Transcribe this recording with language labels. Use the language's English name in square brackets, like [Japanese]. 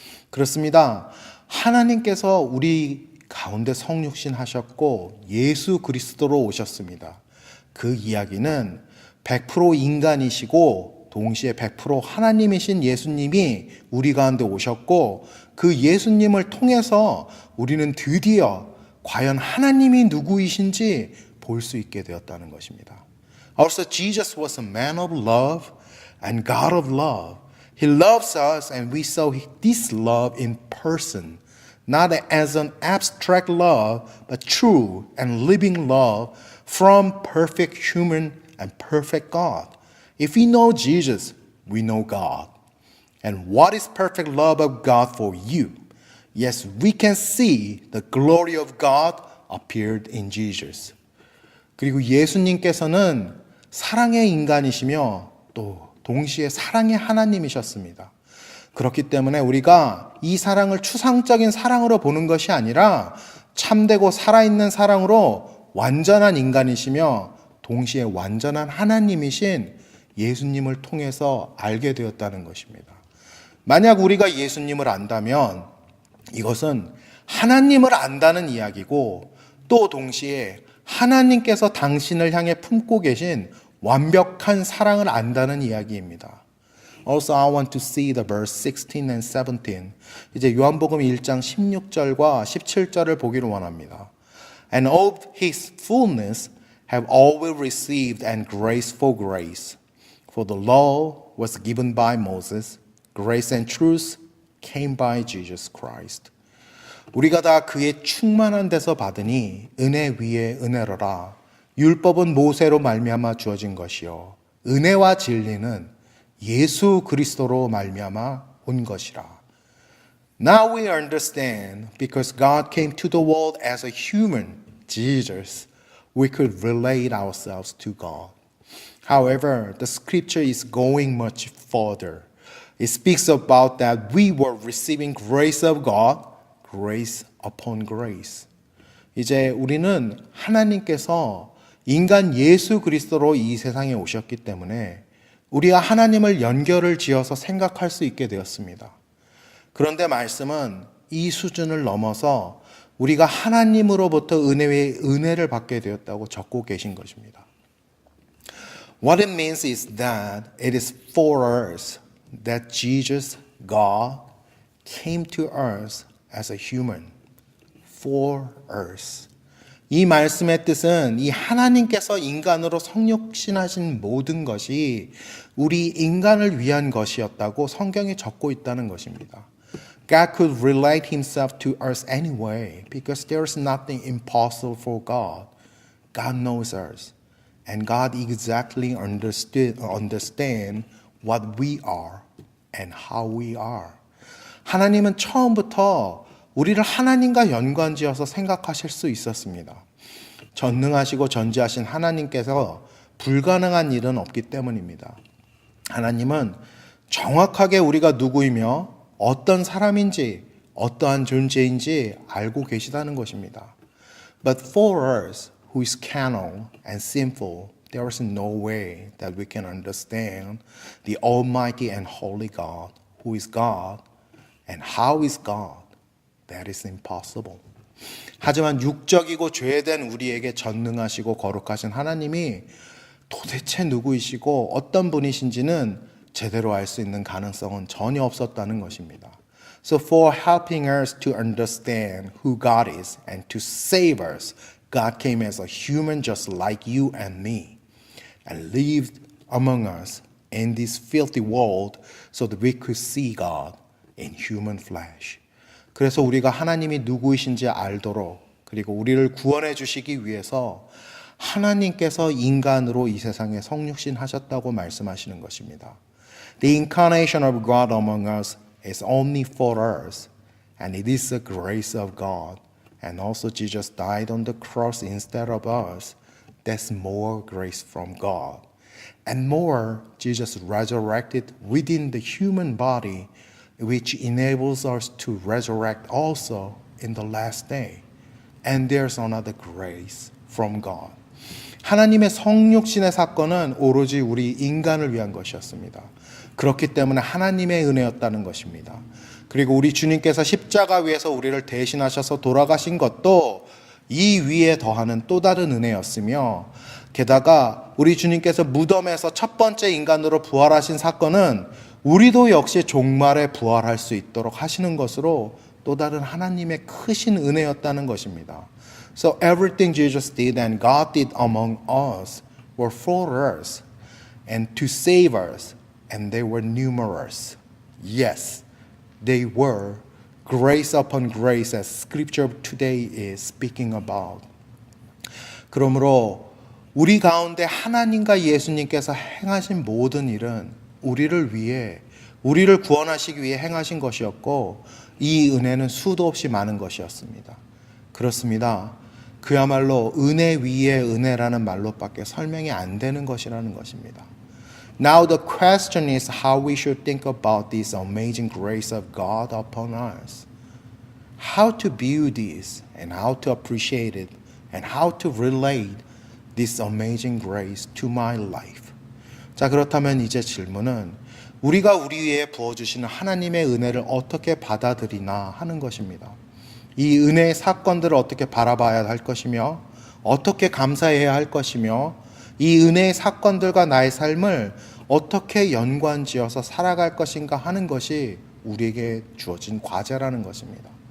[Korean] 그렇습니다. 하나님께서 우리 가운데 성육신 하셨고 예수 그리스도로 오셨습니다. 그 이야기는 100% 인간이시고 동시에 100% 하나님이신 예수님이 우리 가운데 오셨고 그 예수님을 통해서 우리는 드디어 과연 하나님이 누구이신지 볼 수 있게 되었다는 것입니다. [English] Also, Jesus was a man of love and God of love. He loves us and we saw this love in person, not as an abstract love, but true and living love from perfect human and perfect God. If we know Jesus, we know God. And what is perfect love of God for you? Yes, we can see the glory of God appeared in Jesus. [Korean] 그리고 예수님께서는 사랑의 인간이시며 또 동시에 사랑의 하나님이셨습니다. 그렇기 때문에 우리가 이 사랑을 추상적인 사랑으로 보는 것이 아니라 참되고 살아있는 사랑으로 완전한 인간이시며 동시에 완전한 하나님이신 예수님을 통해서 알게 되었다는 것입니다. 만약 우리가 예수님을 안다면 이것은 하나님을 안다는 이야기고 또 동시에 하나님께서 당신을 향해 품고 계신 완벽한 사랑을 안다는 이야기입니다. [English] Also, I want to see the verse 16 and 17. [Korean] 이제 요한복음 1장 16절과 17절을 보기를 원합니다. [English] And of his fullness have always received and grace for grace. For the law was given by Moses, grace and truth came by Jesus Christ. [Korean] 우리가 다 그의 충만한 데서 받으니 은혜 위에 은혜로라. 율법은 모세로 말미암아 주어진 것이요 은혜와 진리는 예수 그리스도로 말미암아 온 것이라. [English] Now we understand because God came to the world as a human, Jesus, we could relate ourselves to God. However, the scripture is going much further. It speaks about that we were receiving grace of God, grace upon grace. [Korean] 이제 우리는 하나님께서 인간 예수 그리스도로 이 세상에 오셨기 때문에 우리가 하나님을 연결을 지어서 생각할 수 있게 되었습니다. 그런데 말씀은 이 수준을 넘어서 우리가 하나님으로부터 은혜 외에 은혜를 받게 되었다고 적고 계신 것입니다. [English] What it means is that it is for us that Jesus, God, came to us as a human. for us. [Korean] 이 말씀의 뜻은 이 하나님께서 인간으로 성육신하신 모든 것이 우리 인간을 위한 것이었다고 성경에 적고 있다는 것입니다. [English] God could relate himself to us anyway because there is nothing impossible for God. God knows us and God exactly understand what we are and how we are. [Korean] 하나님은 처음부터 우리를 하나님과 연관지어서 생각하실 수 있었습니다. 전능하시고 전지하신 하나님께서 불가능한 일은 없기 때문입니다. 하나님은 정확하게 우리가 누구이며 어떤 사람인지 어떠한 존재인지 알고 계시다는 것입니다. [English] But for us who is carnal and sinful, there is no way that we can understand the Almighty and Holy God, who is God, and how is God. That is impossible. [Korean] 하지만 육적이고 죄된 우리에게 전능하시고 거룩하신 하나님이 도대체 누구이시고 어떤 분이신지는 제대로 알 수 있는 가능성은 전혀 없었다는 것입니다. [English] So for helping us to understand who God is and to save us, God came as a human just like you and me and lived among us in this filthy world so that we could see God in human flesh. [Korean] 그래서 우리가 하나님이 누구이신지 알도록 그리고 우리를 구원해 주시기 위해서 하나님께서 인간으로 이 세상에 성육신 하셨다고 말씀하시는 것입니다. [English] The incarnation of God among us is only for us, and it is the grace of God. And also Jesus died on the cross instead of us. That's more grace from God. And more, Jesus resurrected within the human body, which enables us to resurrect also in the last day. And there's another grace from God. [Korean] 하나님의 성육신의 사건은 오로지 우리 인간을 위한 것이었습니다. 그렇기 때문에 하나님의 은혜였다는 것입니다. 그리고 우리 주님께서 십자가 위에서 우리를 대신하셔서 돌아가신 것도 이 위에 더하는 또 다른 은혜였으며 게다가 우리 주님께서 무덤에서 첫 번째 인간으로 부활하신 사건은 우리도 역시 종말에 부활할 수 있도록 하시는 것으로 또 다른 하나님의 크신 은혜였다는 것입니다. [English] So everything Jesus did and God did among us were for us and to save us, and they were numerous. Yes, they were grace upon grace as scripture today is speaking about. [Korean] 그러므로 우리 가운데 하나님과 예수님께서 행하신 모든 일은 우리를 위해 우리를 구원하시기 위해 행하신 것이었고 이 은혜는 수도 없이 많은 것이었습니다. 그렇습니다. 그야말로 은혜 위에 은혜라는 말로밖에 설명이 안 되는 것이라는 것입니다. [English] Now the question is how we should think about this amazing grace of God upon us. How to view this and how to appreciate it and how to relate this amazing grace to my life. [Korean] 자, 그렇다면 이제 질문은 우리가 우리 위에 부어주시는 하나님의 은혜를 어떻게 받아들이나 하는 것입니다. 이 은혜의 사건들을 어떻게 바라봐야 할 것이며 어떻게 감사해야 할 것이며 이 은혜의 사건들과 나의 삶을 어떻게 연관지어서 살아갈 것인가 하는 것이 우리에게 주어진 과제라는 것입니다.